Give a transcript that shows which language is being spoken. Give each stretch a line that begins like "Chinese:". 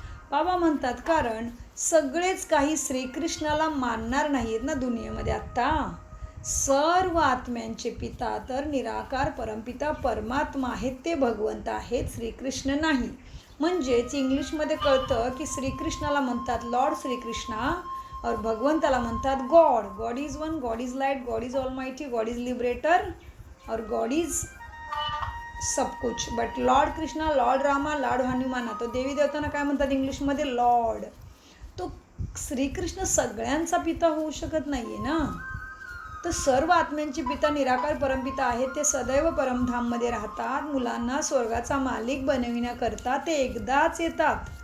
Marathi: बाबा म्हणतात, कारण सगळेच काही श्रीकृष्णाला मानणार नाहीत ना दुनियेमध्ये. आत्ता सर्व आत्म्यांचे पिता तर निराकार परमपिता परमात्मा आहेत, ते भगवंत आहेत, श्रीकृष्ण नाही. म्हणजेच इंग्लिशमध्ये कळतं की श्रीकृष्णाला म्हणतात लॉर्ड श्रीकृष्णा, और भगवंताला म्हणतात God.
English: God is one, God is light, God is almighty, God is liberator,
Hindi: और
English: God is
Hindi: सब कुछ.
English: but Lord Krishna, Lord Rama, Lord Hanumana,
Marathi: तो देवी देवतांना काय म्हणतात इंग्लिशमध्ये? लॉर्ड. तो श्रीकृष्ण सगळ्यांचा पिता होऊ शकत नाहीये ना. तर सर्व आत्म्यांचे पिता निराकार परमपिता आहेत, ते सदैव परमधाममध्ये राहतात. मुलांना स्वर्गाचा मालिक बनविण्याकरता ते एकदाच येतात.